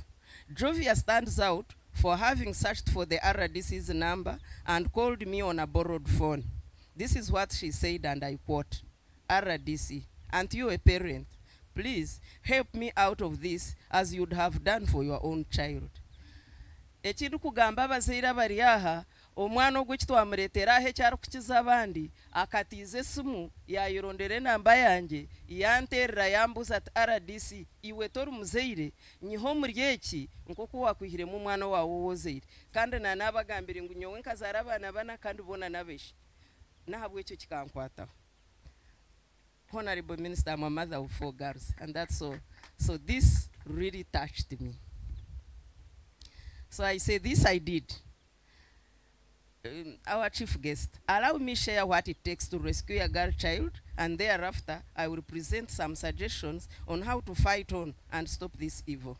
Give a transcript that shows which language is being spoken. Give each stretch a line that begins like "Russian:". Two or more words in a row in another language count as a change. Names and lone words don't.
English: Jovia stands out for having searched for the RDC's number and called me on a borrowed phone. This is what she said, and I quote, "RDC, And you, a parent, please help me out of this as you'd have done for your own child.
Nyankole: Ekintu kugamba abazaire bari aha omwana ogwo kitwamureetera aho ekyari kukiza abandi akatiiza esimu yayirondera enamba yange yanterera yambuza ati RDC iwe tori muzaire nyiho muri eki nk'oku wakwihiremu omwana wawe owozaire kandi nanabagambire ngu nyowe nkazaara abaana bana kandi boona nabeshi nahabwa ekyo kikankwataho.
English: Honorable Minister, I'm a mother of 4 girls, and that's all. So this really touched me. So I say this I did. Our chief guest, allow me share what it takes to rescue a girl child, and thereafter I will present some suggestions on how to fight on and stop this evil.